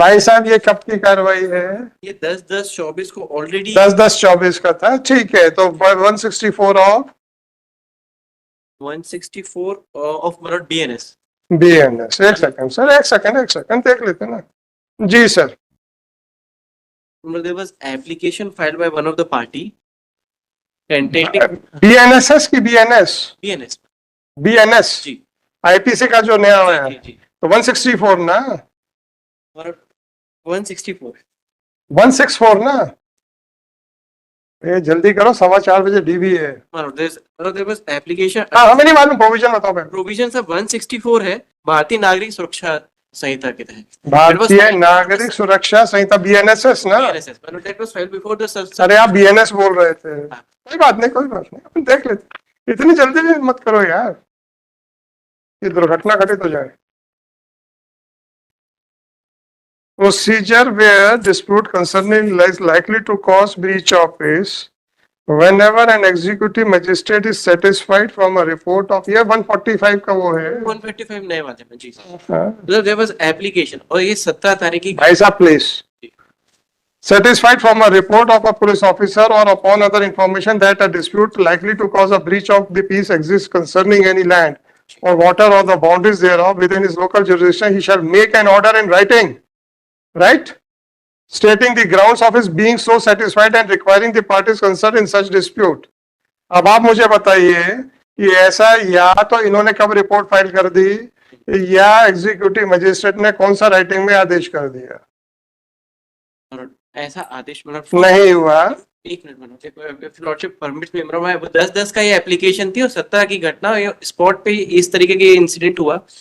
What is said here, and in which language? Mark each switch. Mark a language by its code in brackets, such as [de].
[hi] भाई साहब ये कब की कार्रवाई है? ये 10/10/24 को ऑलरेडी 10/10/24 का था, ठीक है। तो 164 ऑफ 164 ऑफ मतलब BNS। BNS। एक सेकंड सर, एक सेकंड देख लेते ना। जी sir. [en] There was application filed by one of the party tentative [hi] BNSS की BNS BNS BNS जी IPC का जो नया है, जी जी तो 164 ना, और 164 164 ना। ये जल्दी करो, 4:15 DB है। [en] there was application। [hi] हाँ हमें नहीं मालूम, प्रोविजन बताओ मैं। प्रोविजन सब 164 है भारतीय नागरिक सुरक्षा संहिता के तहत। भारतीय नागरिक सुरक्षा संहिता BNSS ना। [en] BNSS but that was filed before the [hi] अरे आप BNS बोल रहे थे। कोई बात नहीं, कोई बात नहीं, अपन देख लेते। इतनी जल्दी भी मत करो यार, ये दुर्घटना घटित हो जाए। [en] Procedure where dispute concerning is likely to cause breach of peace whenever an executive magistrate is satisfied from a report of, [hi] ये 145 का वो है। 155 नए वाले में जी। हाँ। [en] there was application [hi] और ये 17 तारीख की। भाई साहब please, [en] satisfied from a report of a police officer or upon other information that a dispute likely to cause a breach of the peace exists concerning any land or water or the boundaries thereof within his local jurisdiction, he shall make an order in writing, right? Stating the grounds of his being so satisfied and requiring the parties concerned in such dispute. [hi] अब आप मुझे बताइए कि ऐसा या तो इन्होंने कब रिपोर्ट फाइल कर दी या एग्जीक्यूटिव मजिस्ट्रेट ने कौन सा राइटिंग में आदेश कर दिया? और ऐसा आदेश मतलब नहीं हुआ। एक मिनट लॉर्डशिप परमिट मेमोरम है, वो 10-10 का ये एप्लीकेशन थी और 17 की घटना स्पॉट पे इस तरीके के इंसिडेंट हुआ।